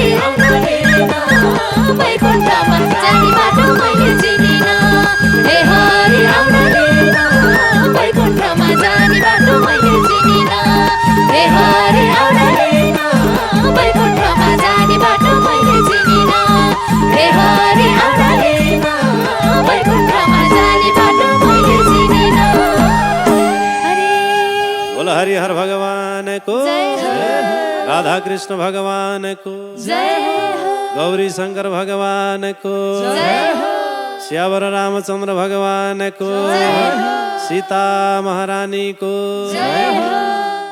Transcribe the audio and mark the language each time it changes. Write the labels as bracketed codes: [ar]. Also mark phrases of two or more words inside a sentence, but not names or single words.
[ne] आउन लिन बैकुण्ठमा जाने बाटो मैले चिनिन हे हरि आउन लिन बैकुण्ठमा जाने बाटो मैले चिनिन हे हरि आउन लिन बैकुण्ठमा जाने बाटो मैले चिनिन हे हरि आउन लिन बैकुण्ठमा जाने बाटो मैले चिनिन [hi] बोलो हरि हर भगवान को जय हो राधा कृष्ण भगवान को जय हो गौरी शंकर भगवान को, श्यावर रामचंद्र भगवान को, सीता महारानी को।